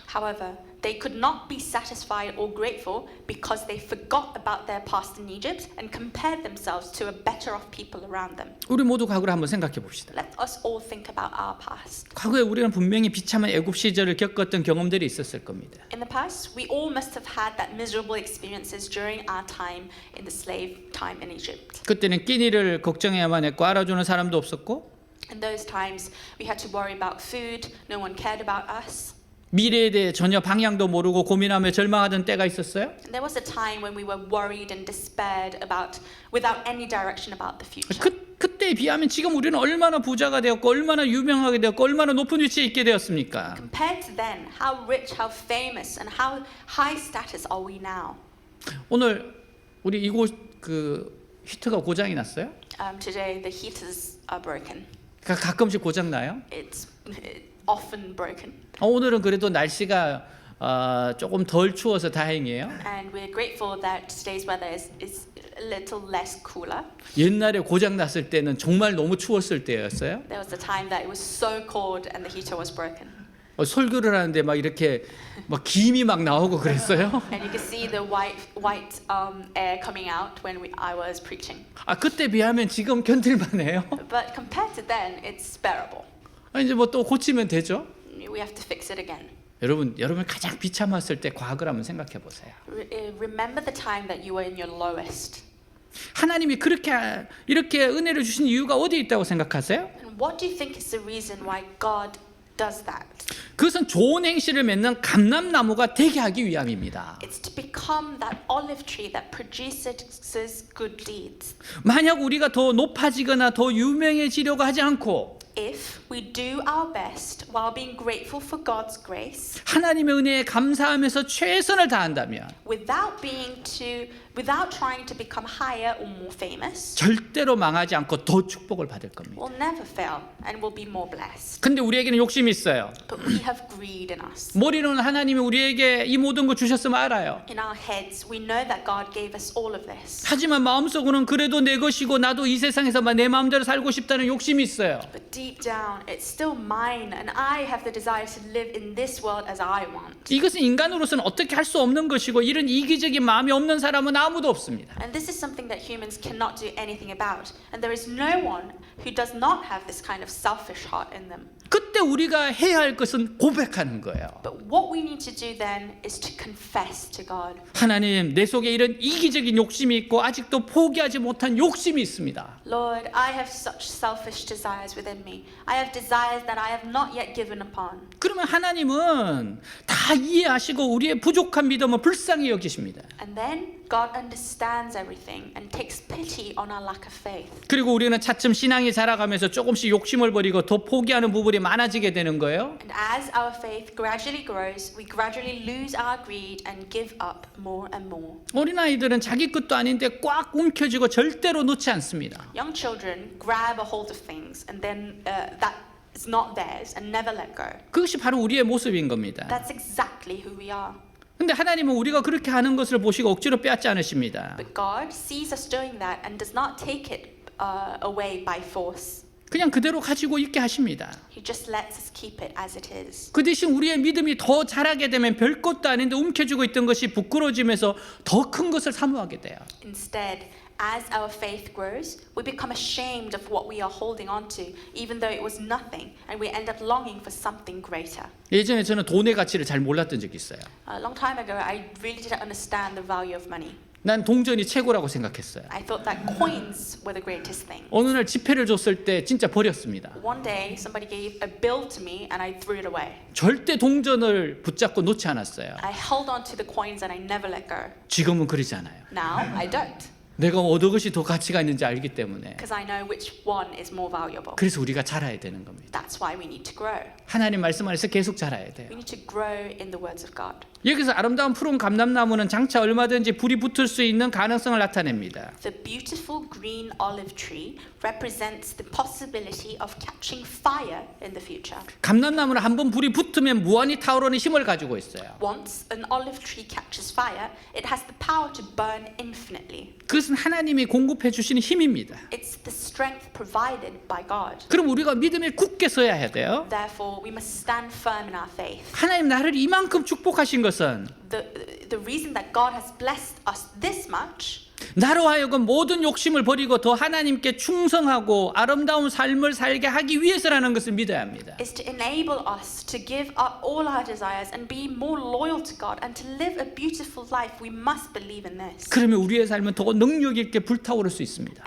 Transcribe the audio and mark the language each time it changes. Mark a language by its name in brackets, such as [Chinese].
[English] However, they could not be satisfied or grateful because they forgot about their past in Egypt and compared themselves to a better off people around them. [Korean] 우리 모두 과거를 한번 생각해 봅시다. [English] Let us all think about our past. [Korean] 과거에 우리는 분명히 비참한 애굽 시절을 겪었던 경험들이 있었을 겁니다. [English] In the past, we all must have had that miserable experiences during our time in the slave time in Egypt. [Korean] 그때는 끼니를 걱정해야만 했고 알아주는 사람도 없었고 [English] In those times, we had to worry about food, no one cared about us. [Korean] 미래에 대해 전혀 방향도 모르고 고민하며 절망하던 때가 있었어요. [English] And there was a time when we were worried and despaired about, without any direction about the future. [Korean] 그때에 비하면 지금 우리는 얼마나 부자가 되었고 얼마나 유명하게 되었고 얼마나 높은 위치에 있게 되었습니까? [English] Compared to then, how rich, how famous, and how high status are we now? [Korean] 오늘 우리 이곳 히터가 고장이 났어요? [English] Today, the heaters are broken. [Korean] 가끔씩 고장 나요? [English] It's often broken. [Korean] 오늘은 그래도 날씨가 조금 덜 추워서 다행이에요. [English] And we're grateful that today's weather is a little less cooler. [Korean] 옛날에 고장 났을 때는 정말 너무 추웠을 때였어요. [English] There was a time that it was so cold and the heater was broken. [Korean] 설교를 하는데 막 이렇게 막 김이 막 나오고 그랬어요. [English] And you could see the white air coming out when I was preaching. [Korean] 그때 비하면 지금 견딜만해요. [English] But compared to then, it's bearable. [Korean] 이제 뭐 또 고치면 되죠. [English] We have to fix it again. [Korean] 여러분 가장 비참했을 때 과거를 한번 생각해 보세요. [English] Remember the time that you were in your lowest. [Korean] 하나님이 이렇게 은혜를 주신 이유가 어디에 있다고 생각하세요? [English] And what do you think is the reason why God does that? [Korean] 그것은 좋은 행실을 맺는 감람나무가 되게 하기 위함입니다. [English] It's to become that olive tree that produces good deeds. [Korean] 만약 우리가 더 높아지거나 더 유명해지려고 하지 않고 [English] If we do our best while being grateful for God's grace, [Korean] 하나님의 은혜에 감사하면서 최선을 다한다면 [English] without trying to become higher or more famous, [Korean] 절대로 망하지 않고 더 축복을 받을 겁니다. [English] we'll never fail and we'll be more blessed. [Korean] 근데 우리에게는 욕심이 있어요. [English] But we have greed in us. [Korean] 머리로는 하나님이 우리에게 이 모든 거 주셨으면 알아요. [English] In our heads, we know that God gave us all of this. [Korean] 하지만 마음속으로는 그래도 내 것이고 나도 이 세상에서만 내 마음대로 살고 싶다는 욕심이 있어요. [English] But deep down, it's still mine, and I have the desire to live in this world as I want. [Korean] 이것은 인간으로서는 어떻게 할 수 없는 것이고 이런 이기적인 마음이 없는 사람은 아무도 없습니다. [English] And this is something that humans cannot do anything about. And there is no one who does not have this kind of selfish heart in them. [Korean] 그때 우리가 해야 할 것은 고백하는 거예요. [English] But what we need to do then is to confess to God. [Korean] 하나님, 내 속에 이런 이기적인 욕심이 있고 아직도 포기하지 못한 욕심이 있습니다. [English] Lord, I have such selfish desires within me. I have desires that I have not yet given upon. [Korean] 그러면 하나님은 다 이해하시고 우리의 부족한 믿음을 불쌍히 여기십니다. [English] And then God understands everything and takes pity on our lack of faith. [Korean] 그리고 우리는 차츰 신앙이 자라가면서 조금씩 욕심을 버리고 더 포기하는 부분이 많아지게 되는 거예요. [English] And as our faith gradually grows, we gradually lose our greed and give up more and more. [Korean] 어린아이들은 자기 것도 아닌데 꽉 움켜쥐고 절대로 놓지 않습니다. [English] Young children grab a hold of things and then that is not theirs and never let go. [Korean] 그것이 바로 우리의 모습인 겁니다. [English] That's exactly who we are. [Korean] 근데 하나님은 우리가 그렇게 하는 것을 보시고 억지로 빼앗지 않으십니다. [English] But God sees us doing that and does not take it away by force. [Korean] 그냥 그대로 가지고 있게 하십니다. [English] He just lets us keep it as it is. [Korean] 그 대신 우리의 믿음이 더 자라게 되면 별것도 아닌데 움켜쥐고 있던 것이 부끄러워지면서 더 큰 것을 사모하게 돼요. [English] Instead, as our faith grows, we become ashamed of what we are holding on to, even though it was nothing, and we end up longing for something greater. [Korean] 예전에 저는 돈의 가치를 잘 몰랐던 적이 있어요. [English] A long time ago, I really didn't understand the value of money. [Korean] 난 동전이 최고라고 생각했어요. [English] I thought that coins were the greatest thing. [Korean] 어느 날 지폐를 줬을 때 진짜 버렸습니다. [English] One day, somebody gave a bill to me and I threw it away. [Korean] 절대 동전을 붙잡고 놓지 않았어요. [English] I held on to the coins and I never let go. [Korean] 지금은 그러지 않아요. [English] Now, I don't, [Korean] 내가 어느 것이 더 가치가 있는지 알기 때문에. [English] because I know which one is more valuable. [Korean] 그래서 우리가 자라야 되는 겁니다. [English] That's why we need to grow. [Korean] 하나님 말씀 안에서 계속 자라야 돼요. [English] We need to grow in the words of God. [Korean] 여기서 아름다운 푸른 감람나무는 장차 얼마든지 불이 붙을 수 있는 가능성을 나타냅니다. [English] The beautiful green olive tree represents the possibility of catching fire in the future. [Korean] 감람나무는 한번 불이 붙으면 무한히 타오르는 힘을 가지고 있어요. [English] Once an olive tree catches fire, it has the power to burn infinitely. [Korean] 그것은 하나님이 공급해 주시는 힘입니다. [English] It's the strength provided by God. [Korean] 그럼 우리가 믿음에 굳게 서야 해야 돼요. [English] Therefore, we must stand firm in our faith. [Korean] 하나님 나를 이만큼 축복하신 것은 [English] The reason that God has blessed us this much [Korean] 나로 하여금 모든 욕심을 버리고 더 하나님께 충성하고 아름다운 삶을 살게 하기 위해서라는 것을 믿어야 합니다. [English] is to enable us to give up all our desires and be more loyal to God and to live a beautiful life. We must believe in this. [Korean] 그러면 우리의 삶은 더 능력 있게 불타오를 수 있습니다.